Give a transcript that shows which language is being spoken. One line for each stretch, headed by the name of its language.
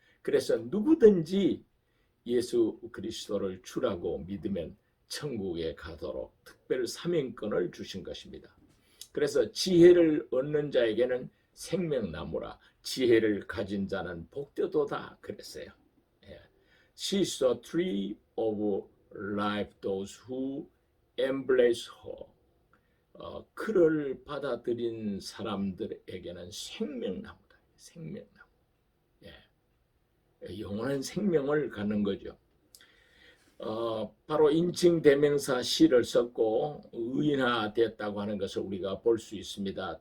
Korean: 그래서 누구든지 예수 그리스도를 주라고 믿으면 천국에 가도록 특별 사명권을 주신 것입니다. 그래서 지혜를 얻는 자에게는 생명나무라, 지혜를 가진 자는 복되도다 그랬어요.
English: She is the tree of life, those who embrace her.
Korean: 그를 받아들인 사람들에게는 생명나무다. 생명나무. 예. 영원한 생명을 갖는 거죠. 바로 인칭대명사 시를 썼고 의인화됐다고 하는 것을 우리가 볼 수 있습니다.